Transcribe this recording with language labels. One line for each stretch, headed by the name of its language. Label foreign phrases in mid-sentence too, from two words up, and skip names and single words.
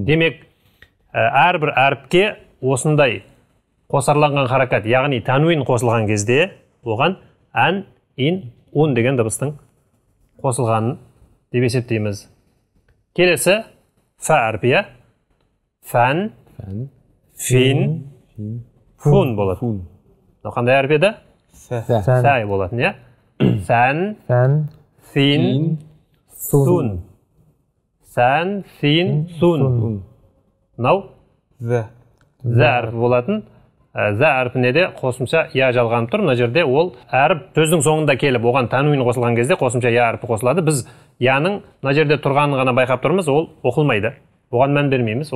Kazakh: Демек, әрбір әріпке осындай қосарланған харакат, яғни тануин қосылған кезде, оған ән, ин, ун деген дыбыстың қосылғанын деп есептейміз. Келесі, фә әрпі, фән, фин, фун болады. Қандай әріп еді? Фә болады. Сән, Фән. син, сун. Сән, син, сун. Мынау The. зә әрпі болатын. Зә әрпіне де қосымша я жалғанып тұр. Мына жерде ол әріп сөздің соңында келіп, оған тануин қосылған кезде қосымша я әрпі қосылады. Біз яның мына жерде тұрғанын ғана байқап тұрмыз, ол оқылмайды. Оған мән бермейміз.